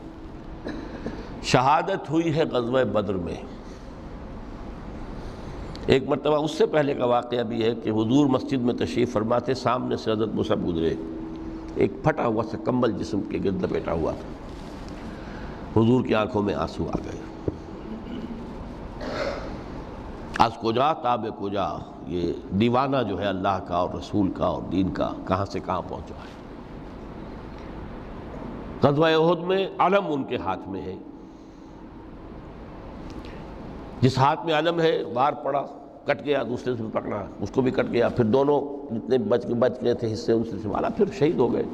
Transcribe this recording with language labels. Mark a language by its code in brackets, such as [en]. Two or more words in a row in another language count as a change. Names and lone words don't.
[ur] شہادت ہوئی ہے غزوہ بدر میں۔ ایک مرتبہ اس سے پہلے کا واقعہ بھی ہے کہ حضور مسجد میں تشریف فرما تھے، سامنے سے حضرت مصعب گزرے، ایک پھٹا ہوا سا کمبل جسم کے گرد لپیٹا ہوا تھا۔ حضور کی آنکھوں میں آنسو آ گئے۔ [fa] از کجا تاب کجا، [ur] یہ دیوانہ جو ہے اللہ کا اور رسول کا اور دین کا کہاں سے کہاں پہنچا ہے۔ غزوہ احد میں علم ان کے ہاتھ میں ہے، جس ہاتھ میں علم ہے وار پڑا، کٹ گیا، دوسرے سے پکڑا، اس کو بھی کٹ گیا، پھر دونوں جتنے بچ گئے تھے حصے ان سے سنبھالا، پھر شہید ہو گئے۔